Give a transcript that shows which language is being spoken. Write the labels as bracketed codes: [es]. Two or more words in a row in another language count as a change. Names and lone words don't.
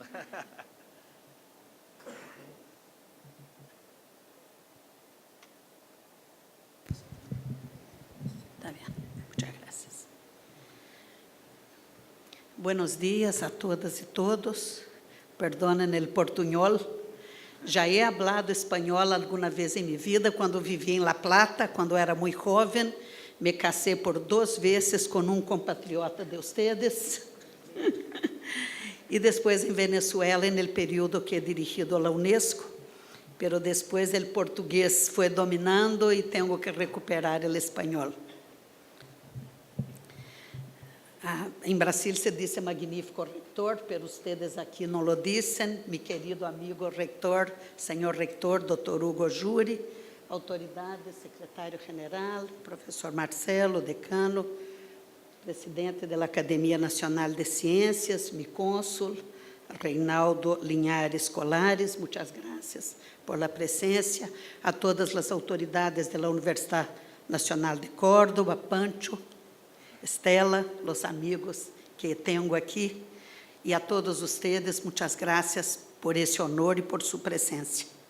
[es] Está bien, muchas gracias. Buenos días a todas y todos. Perdonen el portuñol. [pt] Já [es] he hablado [pt] espanhol alguma vez em minha vida, quando vivi em La Plata, quando era muito jovem. Me casei por 2 vezes com um compatriota [es] de ustedes. [pt] E depois em Venezuela, no período que [es] he dirigido [pt] a Unesco. Pero depois o português foi dominando e tenho que recuperar o espanhol. Em Brasil se diz magnífico rector, [es] pero ustedes [pt] aqui não lo dizem. [es] Mi querido amigo rector, [pt] senhor rector, doutor Hugo Juri, autoridades, secretário-geral, professor Marcelo, decano, presidente da Academia Nacional de Ciências, mi cônsul, Reinaldo Linhares Colares, muitas graças [es] por la [pt] presença, a todas as autoridades da Universidade Nacional de Córdoba, Pancho, Estela, os amigos que tenho aqui, e a todos vocês, muitas graças por esse honor e por sua presença.